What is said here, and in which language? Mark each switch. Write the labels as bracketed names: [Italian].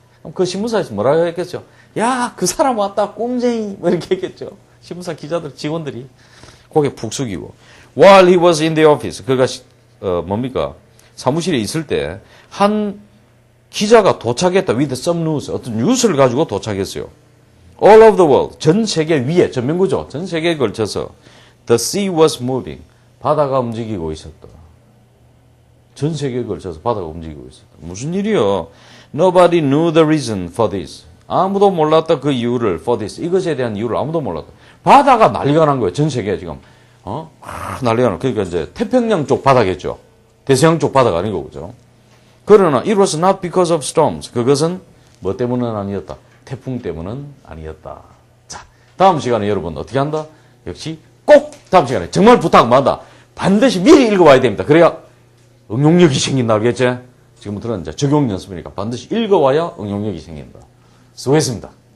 [Korean] 그럼 그 신문사에서 뭐라고 했겠죠? 야, 그 사람 왔다 꼼쟁이 뭐 이렇게 했겠죠. 신문사 기자들 직원들이 고개 푹 숙이고 [English] while he was in the office [Korean] 그가 뭡니까 사무실에 있을 때 한 기자가 도착했다. [English] with some news. [Korean] 어떤 뉴스를 가지고 도착했어요. [English] All over the world. [Korean] 전 세계 위에, 전면구죠. 전 세계에 걸쳐서 [English] the sea was moving. [Korean] 바다가 움직이고 있었다. 전 세계에 걸쳐서 바다가 움직이고 있었다. 무슨 일이요? [English] Nobody knew the reason for this. [Korean] 아무도 몰랐다 그 이유를 [English] for this. [Korean] 이것에 대한 이유를 아무도 몰랐다. 바다가 난리가 난 거예요. 전 세계에 지금. 난리가 난. 그러니까 이제 태평양 쪽 바다겠죠. 대서양 쪽 바다가 아니고 그죠? 그러나 [English] it was not because of storms. [Korean] 그것은 뭐 때문은 아니었다. 태풍 때문은 아니었다. 자, 다음 시간에 여러분 어떻게 한다? 역시 꼭 다음 시간에 정말 부탁마다 반드시 미리 읽어와야 됩니다. 그래야 응용력이 생긴다. 알겠지? 지금부터는 이제 적용 연습이니까 반드시 읽어와야 응용력이 생긴다. 수고했습니다.